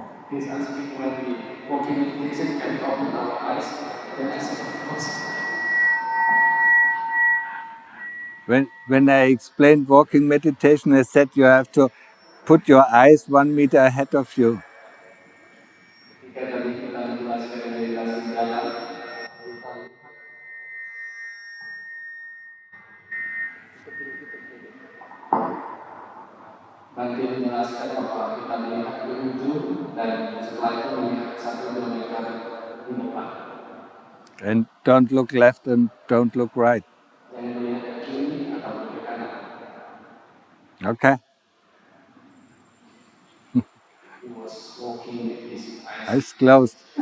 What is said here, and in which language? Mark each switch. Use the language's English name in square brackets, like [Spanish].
[English] He's asking when we walking meditation, can we open our eyes? Then I said, of course. When I explained walking meditation, I said you have to put your eyes 1 meter ahead of you. [Indonesian] Ketika tadi kita menjelaskan meditasi jalan, nanti menjelaskan bahwa kita melihat di ujung dan setelah itu melihat 1 kilometer di depan. [English] And don't look left and don't look right. [Indonesian] Jangan melihat ke kiri atau ke kanan. [English] Okay? He was walking with his eyes. Eyes closed.